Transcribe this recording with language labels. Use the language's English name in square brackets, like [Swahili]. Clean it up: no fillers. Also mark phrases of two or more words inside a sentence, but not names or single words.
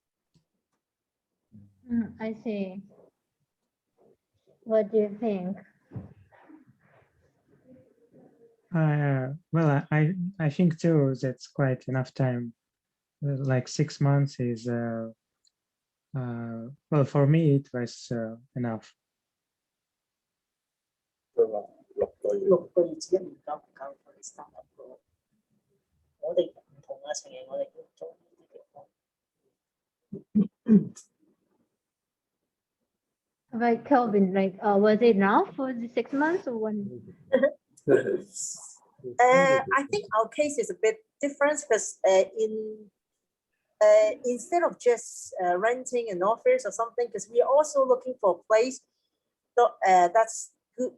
[English] I see. What do you think? Well, I think too that's quite enough time like 6 months is well, for me it was enough. [Cantonese] 佢話6個月。 6個月至1年夠唔夠我哋 [English] start up [Cantonese] 個？我哋唔同嘅情形，我哋要做呢啲地方。 [English] Like Kelvin, like was it enough for the 6 months or 1? I think our case is a bit different because instead of just renting an office or something, because we are also looking for a place that's good.